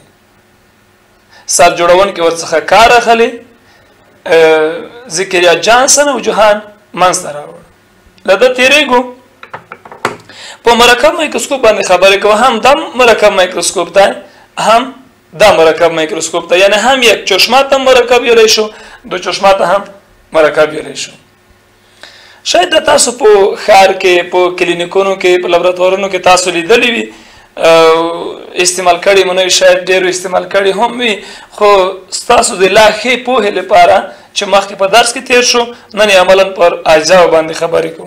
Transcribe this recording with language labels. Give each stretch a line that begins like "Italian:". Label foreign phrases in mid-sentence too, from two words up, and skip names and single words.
Pashto: سر جوړونکي ورڅخه کار اخلي، ذکریا جانسن او جوهان منځته راوړ. له ده تېرېږو په مرکب مایکروسکوپ باندې خبرې کوو. هم دا مرکب مایکروسکوپ دی، هم دا مرکب مایکروسکوپ دی، یعنی هم یک چشمه ته مرکب ویلی شو، دو چشمه ته هم مرکب ویلی شو. شاید د تاسو په ښار کې، په کلینیکونو کې، په لابراتوارونو کې تاسو لیدلی وي، استعمال کړي مو نه وي، شاید ډېرو استعمال کړي هم وي، خو ستاسو د لا ښې پوهې لپاره چې مخکې په درس کې تېر شو، نن یې عملا پر اجزاو باندې خبرې کوو.